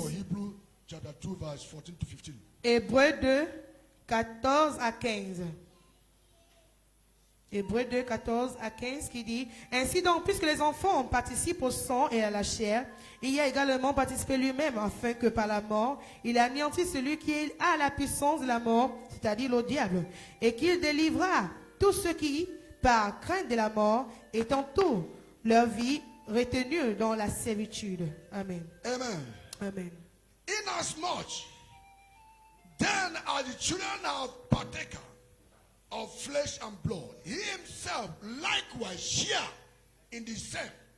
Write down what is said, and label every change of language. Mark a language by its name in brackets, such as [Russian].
[English] of Hebrew, chapter 2, verse 14 to 15. [French] Hébreux 2, 14 à 15. Hébreux 2, 14 à 15 qui dit: Ainsi donc, puisque les enfants participent au sang et à la chair, il y a également participé lui-même, afin que par la mort, il anéantisse celui qui a la puissance de la mort, c'est-à-dire le diable, et qu'il délivrera tous ceux qui, par crainte de la mort, étant tout leur vie retenue dans la servitude. Amen. Amen. Amen. [English] Inasmuch, then are the children of partaker of flesh and blood, he himself likewise share in the same.